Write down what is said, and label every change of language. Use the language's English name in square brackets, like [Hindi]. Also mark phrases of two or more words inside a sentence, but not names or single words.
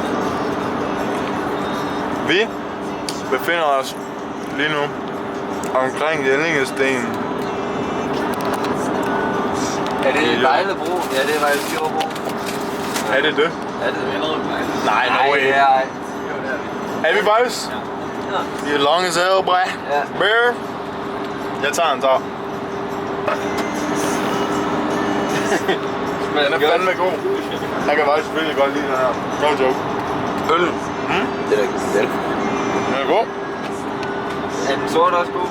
[Danish] Vi befinder os lige nu omkring Jellingesten. Er det Vejlebro? Ja, det er Vejlebro. Er det det? Ja, det er Vejlebro. [English] Nej, no way. [Danish] det er... Er vi boys? Ja. [English] You long as hell, boy. [Danish] Ja. Bear. Jeg tager en tag. Den er fandme god. Jeg kan faktisk virkelig godt lide den her. [English] No joke. [Danish] Øl. Det er da ikke det. Den er god. Er den sort også god?